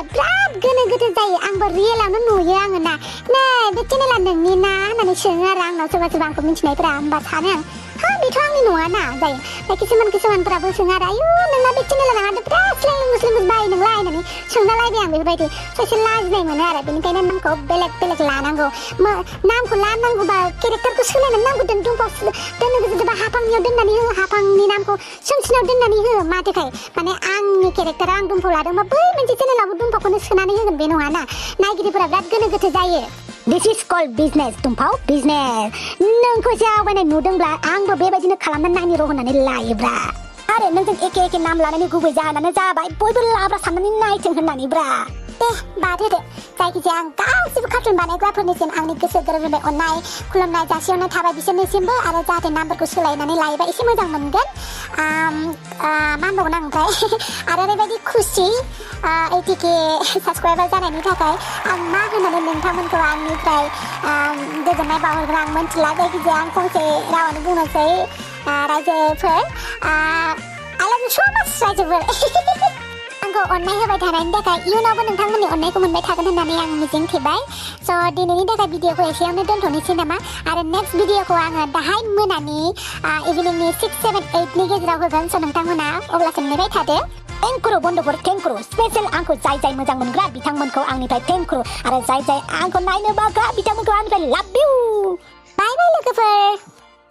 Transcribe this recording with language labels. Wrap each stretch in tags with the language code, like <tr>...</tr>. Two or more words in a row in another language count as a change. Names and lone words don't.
<brx>बिराद गोनो गोथो जायो आंबो रियेलावनो नुयो आङो ना नै बे चेनेला नोंनि ना होननानै सोङो आरो आंनाव सोरबा सोरबा आंखौ मिथिनायफोरा होमबा सानो आं हा बेथ' आंनि नङा ना जायो ओमफ्राय किसुमानफोराबो सोङो आरो आयु नोंना बे चेनेला नाङा बिराद स्लेंगुस बायो नोंलाय होननानै सोंलालायबाय आं बेफोरबायदि एसे लाजिनाय मोनो आरो बेनिखायनो नामखौ बेलेग लानांगौ नामखौ लानांगौबा केरेक्टारखौ सोलायनानै नांगौ दुमफाव दोननो गोसोबा हाफांनियाव दोननानै हो हाफांनि नामखौ सोमसिनाव दोननानै हो माथोखाय माने आंनि केरेक्टारा आं दुमफाव लादोंबा बै मोनसे चेनेलावबो दुमफावखौनो सोनानै होगोन बे नङा ना नायगिरिफोरा बिराद गोनो गोथो जायो</brx> <en>This is called business</en> <brx>दुमफाव business नोंखौ एसे आवगायनाय नुदोंब्ला आंबो बेबायदिनो खालामनानै नायनो र' होननानै लायोब्रा आरो नोंजों एखे नाम लानायनि गुबै जाहोनानो जाबाय बयबो लाब्रा साननानै नायथों होननानैब्रा दे बाद होदो जायखिजाया आं गासिबो कार्टुन बानायग्राफोरनिसिम आंनि गोसो गोरबोनिफ्राय अननाय खुलुमनाय जासिहरनाय थाबाय बिसोरनिसिमबो आरो जाहाथे नामफोरखौ सोलायनानै लायोबा एसे मोजां मोनगोन मा होनबावगोन आं ओमफ्राय आरो ओरैबायदि खुसि 80K साबस्क्राइबार जानायनि थाखाय आं मा होननानै नोंथांमोनखौ आंनिफ्राय गोजोननाय बावहरगोन आं मिन्थिला जायखिजाया आं फंसे रावानो बुंनोसै रायजोफोर</brx> <en>I love you so much</en> <brx>रायजोफोर आंखौ अननाय होबाय थानायनि थाखाय इयुनावबो नोंथांमोननि अननायखौ मोनबाय थागोन होननानै आं मिजिं थिबाय स' दिनैनि थाखाय भिडिअखौ एसेयावनो दोनथ'नोसै नामा आरो</brx> <en>next videoखौ</en> <brx>आङो दाहाय मोनानि इभिनिंनि 6, 7, 8 नि गेजेराव होगोन स' नोंथांमोना अब्लासिम नेबाय थादो थेंक्रु बन्द'फोर थेंक्रु स्पेशल आंखौ जाय मोजां मोनग्रा बिथांमोनखौ आंनिफ्राय थेंक्रु आरो जाय आंखौ नायनो बाग्रा बिथांमोनखौ आंनिफ्राय</brx> <en>love you bye bye</en> <brx>लोगोफोर</brx>